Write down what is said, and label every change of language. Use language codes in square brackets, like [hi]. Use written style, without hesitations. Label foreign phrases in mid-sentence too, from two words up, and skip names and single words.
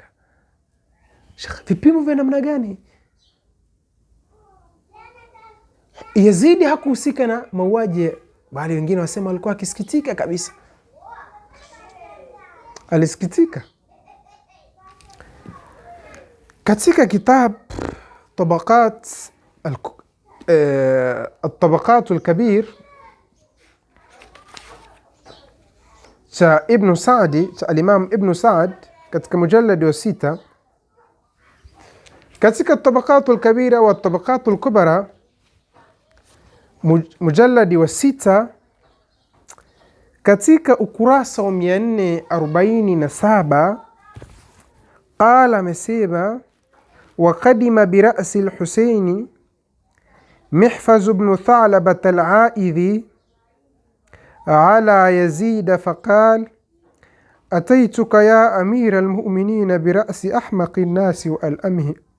[sw] Vipimo vya namna gani? Yazidi hakuhusika na mauaji, bali wengine wasema alikuwa akisikitika kabisa, alisikitika. Katika kitab [ar] الطبقات الكبير [sw] cha Ibn Saadi, cha Al-Imam Ibn Saad, katika mujalladi wa 6, katika [ar] الطبقات الكبيرة والطبقات الكبرى [sw] mujalladi wa 6, katika ukurasa wa 447, qala amesema [ar] وقدم برأس الحسين محفز بن ثعلبة العائذي على يزيد فقال أتيتك يا أمير المؤمنين برأس أحمق الناس وألأمه.